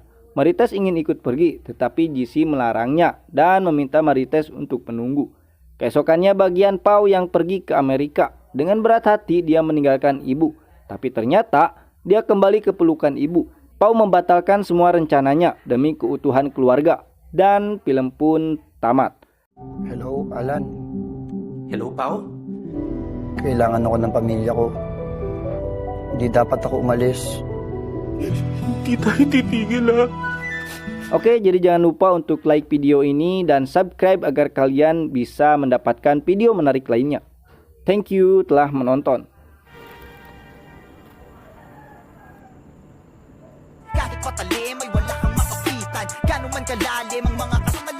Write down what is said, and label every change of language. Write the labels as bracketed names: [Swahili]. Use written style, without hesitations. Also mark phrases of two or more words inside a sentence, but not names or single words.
[Indonesian] Marites ingin ikut pergi, tetapi Jesse melarangnya dan meminta Marites untuk menunggu. Keesokannya bagian Pau yang pergi ke Amerika. Dengan berat hati dia meninggalkan ibu. Tapi ternyata dia kembali ke pelukan ibu. Pau membatalkan semua rencananya demi keutuhan keluarga. Dan film pun tamat. [Filipino] Hello, Alan. Hello, Pao? Kailangan ako ng pamilya ko. Hindi dapat ako umalis. Hindi tayo titigil ha. [Indonesian] Oke, jadi jangan lupa untuk like video ini dan subscribe agar kalian bisa mendapatkan video menarik lainnya. [English] Thank you [Indonesian] telah menonton. [Filipino] Kahit patalim ay wala kang makapitan. Gano'n man kalalim ang mga